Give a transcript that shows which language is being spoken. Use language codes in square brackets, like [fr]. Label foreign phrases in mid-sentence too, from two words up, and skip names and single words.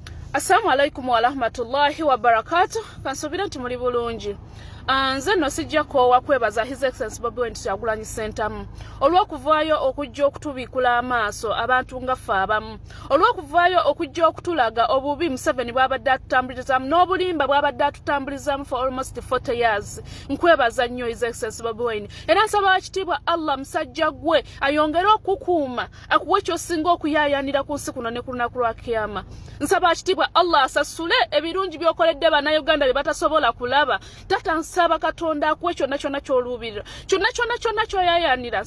[ar] السلام عليكم ورحمة الله وبركاته. [lg] Kansubira nti muli bulungi. Nze no sijja ko kwebaza [en] His Excellency [lg] Bobi Wine Kyagulanyi Ssentamu olw'okuvaayo okujja okutubikula amaaso abantu nga ffe abamu, olw'okuvaayo okujja okutulaga obubi Museveni bw'abadde atutambulizamu n'obulimba bw'abadde atutambulizamu [en] for almost 40 years. [lg] Nkwebaza nnyo [en] His Excellency [lg] Bobi Wine, era nsaba ekitiibwa Allah musajja gwe ayongere okukuuma akuwe ky'osinga okuyaayaanira ku nsi kuno ne ku lunaku lwa kiyama. Nsaba ekitiibwa Allah asasule ebirungi by'okoledde bannayuganda bye batasobola kulaba. Nsaba Katonda akuwe kyonna kyonna ky'oluubirira, kyonna ky'oyaayaanira.